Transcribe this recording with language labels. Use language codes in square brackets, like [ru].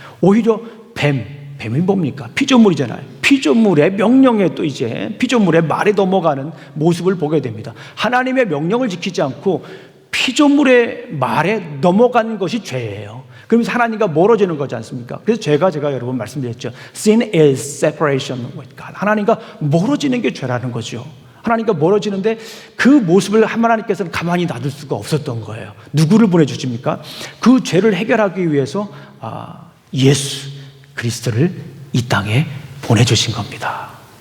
[ko] 오히려 뱀이 뭡니까? 피조물이잖아요. 피조물의 명령에 또 이제 피조물의 말에 넘어가는 모습을 보게 됩니다. 하나님의 명령을 지키지 않고 피조물의 말에 넘어간 것이 죄예요. 그러면서 하나님과 멀어지는 거지 않습니까? 그래서 제가 여러분 말씀드렸죠. [en] Sin is separation with God. [ko] 하나님과 멀어지는 게 죄라는 거죠. 하나님과 멀어지는데 그 모습을 하나님께서는 가만히 놔둘 수가 없었던 거예요. 누구를 보내주십니까? 그 죄를 해결하기 위해서 예수 그리스도를 이 땅에 보내주신 겁니다.